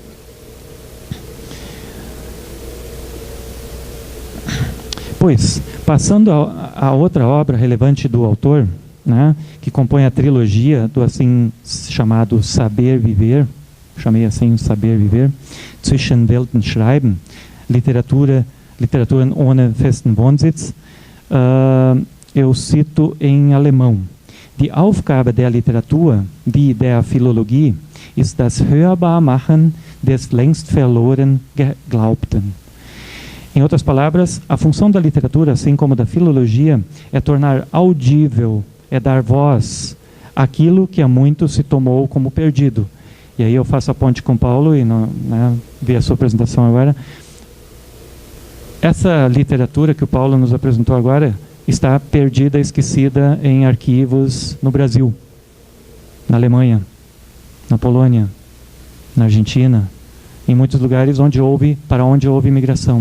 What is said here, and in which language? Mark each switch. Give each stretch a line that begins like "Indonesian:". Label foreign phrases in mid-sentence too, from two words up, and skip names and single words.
Portuguese: Pois, passando a outra obra relevante do autor, né, que compõe a trilogia do assim chamado Saber Viver, chamei assim Saber Viver, Zwischen Welten Schreiben, Literaturen ohne festen Wohnsitz, eu cito em alemão:
German: Die Aufgabe der Literatur, die der Philologie, ist das Hörbarmachen des längst verloren Geglaubten.
Portuguese: Em outras palavras, a função da literatura, assim como da filologia, é tornar audível, é dar voz àquilo que há muito se tomou como perdido. E aí eu faço a ponte com Paulo e vi a sua apresentação agora. Essa literatura que o Paulo nos apresentou agora está perdida, esquecida em arquivos no Brasil, na Alemanha, na Polônia, na Argentina, em muitos lugares para onde houve imigração.